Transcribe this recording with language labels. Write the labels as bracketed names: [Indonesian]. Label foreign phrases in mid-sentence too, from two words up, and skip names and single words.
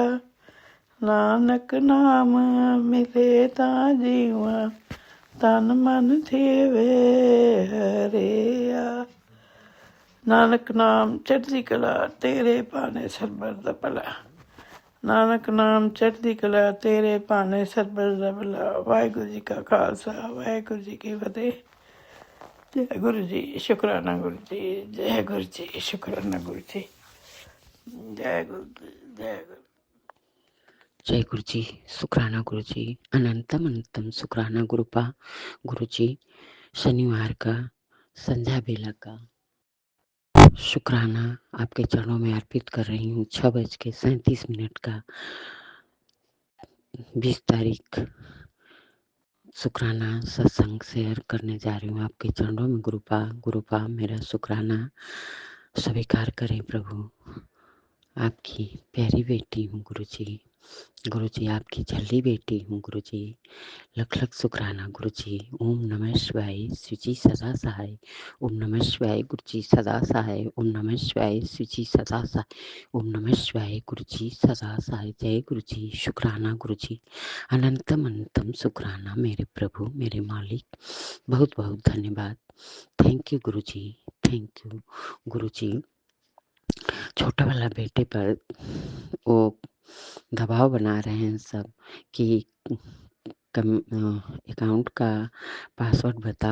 [Punjabi] ਨਾਨਕ ਨਾਮ ਮਿਲੇ ਤਾ ਜੀਵਾ, ਤਨ ਮਨ ਥੇਵੇ ਹਰਿਆ। ਨਾਨਕ ਨਾਮ ਚੜ੍ਹਦੀ ਕਲਾ, ਤੇਰੇ ਪਾਣੇ ਸਰਬਰ ਦਾ ਭਲਾ। ਨਾਨਕ ਨਾਮ ਚੜ੍ਹਦੀ ਕਲਾ, ਤੇਰੇ ਪਾਣੇ ਸਰਬਰ ਦਾ ਭਲਾ। [Hindi] वाहिगुरू जी का खालसा, वाहिगुरू जी की फतेह। जय गुरु जी। शुक्राना गुरु जी। जय गुरु जी। शुक्राना गुरु जी। जय गुरु जी। जय गुरु। जय गुरु जी। शुक्राना गुरु जी। अनंतम अनंतम शुक्राना गुरुपा। गुरु जी, शनिवार का संध्या बेला का शुक्राना आपके चरणों में अर्पित कर रही हूँ। 6:37 का 20 तारीख शुक्राना सत्संग शेयर करने जा रही हूँ आपके चरणों में। गुरुपा मेरा शुक्राना स्वीकार करें प्रभु। आपकी प्यारी बेटी हूँ गुरुजी। गुरुजी आपकी जल्दी बेटी हूँ गुरुजी। लख लख शुक्राना गुरुजी। [Sanskrit] ओम नमः शिवाय। [Hindi] सुचि सदा सहाय। [Sanskrit] ओम नमः शिवाय [Hindi] गुरुजी सदा सहाय। [Sanskrit] ओम नमः शिवाय [Hindi] सुचि सदा सहाय। [Sanskrit] ओम नमः शिवाय [Hindi] गुरुजी सदा सहाय। जय गुरुजी। शुक्राना गुरुजी। अनंतम अनंतम शुक्राना मेरे प्रभु, मेरे मालिक। बहुत बहुत धन्यवाद। [English] thank you [Hindi] गुरुजी। [English] thank you [Hindi] गुरुजी। छोटा वाला बेटे पर वो दबाव बना रहे हैं सब कि अकाउंट का पासवर्ड बताओ।